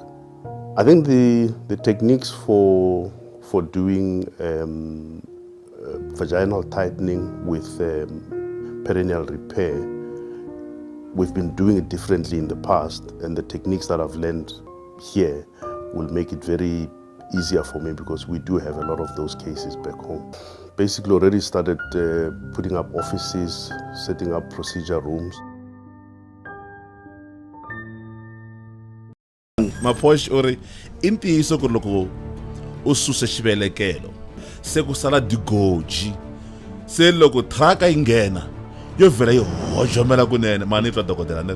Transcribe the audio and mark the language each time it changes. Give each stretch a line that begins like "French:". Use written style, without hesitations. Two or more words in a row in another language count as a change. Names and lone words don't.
English: I think the techniques for doing vaginal tightening with perineal repair, we've been doing it differently in the past, and the techniques that I've learned here will make it very easier for me because we do have a lot of those cases back home. Basically already started putting up offices, setting up procedure rooms.
Tsonga: Maposh ori intiyiso ku loko u susa xivelekelo se ku sala digoji se loko traka yi nghena yo vhela yi hojomela kunene mani twa dokodela ne